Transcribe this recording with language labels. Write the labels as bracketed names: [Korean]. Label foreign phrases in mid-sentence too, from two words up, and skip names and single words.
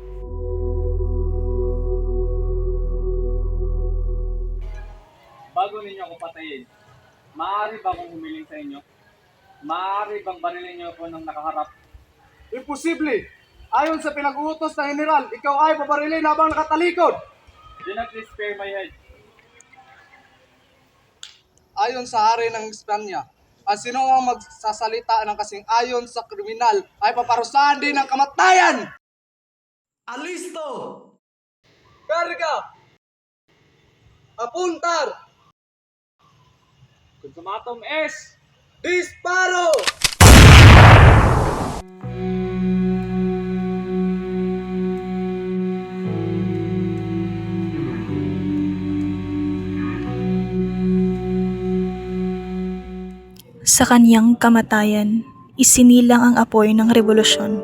[Filipino] Bago ninyo ako patayin, maaari ba akong humiling sa inyo? Maaari bang barilin niyo ako ng nakaharap? Imposible! Ayon sa pinag-uutos ng General, ikaw ay babarilin habang nakatalikod! [English] Do not please spare my head. [Filipino] Ayon sa hari ng Espanya, ang sinuang magsasalita ng kasing ayon sa kriminal ay paparusahan din ng kamatayan! Alisto! [Spanish] Carga! Apuntar! [Latin] Consumatum es! [Spanish] Disparo! [Filipino] Sa kanyang kamatayan, isinilang ang apoy ng revolusyon.